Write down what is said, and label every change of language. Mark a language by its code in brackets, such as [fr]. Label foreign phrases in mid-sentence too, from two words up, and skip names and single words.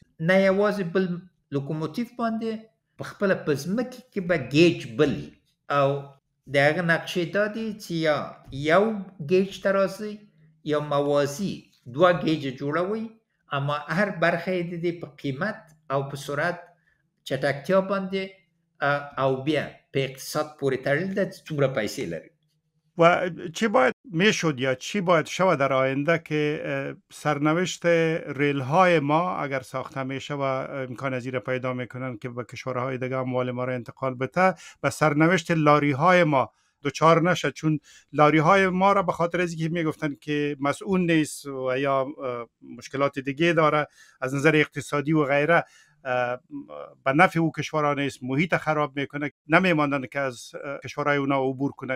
[ps] نه یوازې بل لوکوموتیف باندې په خپله په ځمکې کې به ګیج بلي او د هغه نقشې دا دي چې یا یو ګیج ته راځي یا موازي دوه ګیجه جوړوي اما هر برخه یې د دې په قیمت او په سرعت چټکتیا باندې او بیا په اقتصاد پورې تړل ده چې څومره پیسې لري. [fa] و چی باید میشد یا چی باید شود در آینده که سرنوشت ریل های ما اگر ساخته میشه و امکان از این پیدا میکنن که به کشورهای دیگه اموال ما را انتقال بده و سرنوشت لاری های ما دوچار نشه، چون لاری های ما را به خاطر از اینکه میگفتن که مسئول نیست و یا مشکلات دیگه داره از نظر اقتصادی و غیره به نفع او کشورها نیست، محیط خراب میکنه، نمیماندن که از کشورهای اونا عبور کنه.